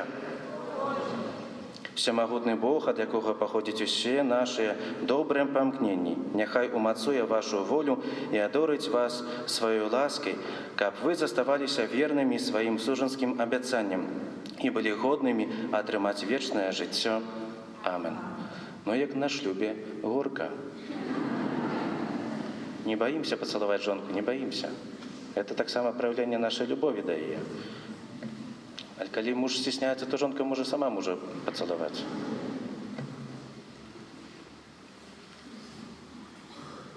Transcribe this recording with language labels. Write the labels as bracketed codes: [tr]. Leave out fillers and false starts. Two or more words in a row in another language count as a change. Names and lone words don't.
[be] Всемагутны Бог, ад якога паходзяць усе нашыя добрыя памкненні, няхай умацуе вашу волю і адорыць вас сваёй ласкай, каб вы заставаліся вернымі сваім сужанскім абяцанням і былі годнымі атрымаць вечнае жыццё. Амен. Ну, як на шлюбе горка. [ru] Не боимся поцеловать жонку, не боимся. Это так само проявление нашей любови до ее. А коли муж стесняется, то жонка может сама мужа поцеловать.